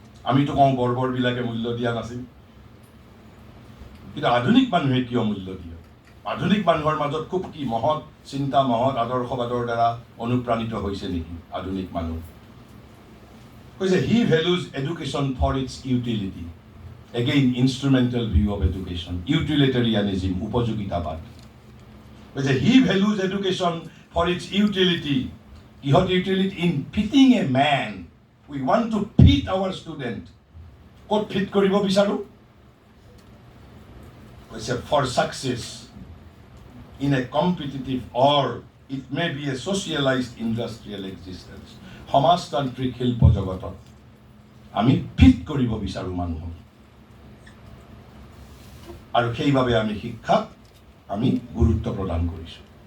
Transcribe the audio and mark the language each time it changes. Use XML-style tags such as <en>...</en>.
<as>আমিতো কওঁ বৰ্বৰবিলাকে মূল্য দিয়া নাছিল, কিন্তু আধুনিক মানুহে কিয় মূল্য দিয়ে? আধুনিক মানুহৰ মাজত খুব কি মহৎ চিন্তা, মহৎ আদৰ্শবাদৰ দ্বাৰা অনুপ্ৰাণিত হৈছে নেকি আধুনিক মানুহ? কৈছে</as> <en>He values education for its utility. Again instrumental view of education, utilitarianism, উপযোগিতাবাদ।</en> <as>কৈছে</as> <en>He values education for its utility.</en> <as>কিহত</as> <en>Utility? In fitting a man. We want to fit our student.</en> <as>ক'ত ফিট কৰিব বিচাৰোঁ? কৈছে</as> <en>For success in a competitive or it may be a socialized industrial existence.</en> <as>সমাজতান্ত্ৰিক শিল্প জগতত আমি ফিট কৰিব বিচাৰোঁ মানুহক, আৰু সেইবাবে আমি শিক্ষাক আমি গুৰুত্ব প্ৰদান কৰিছোঁ।</as>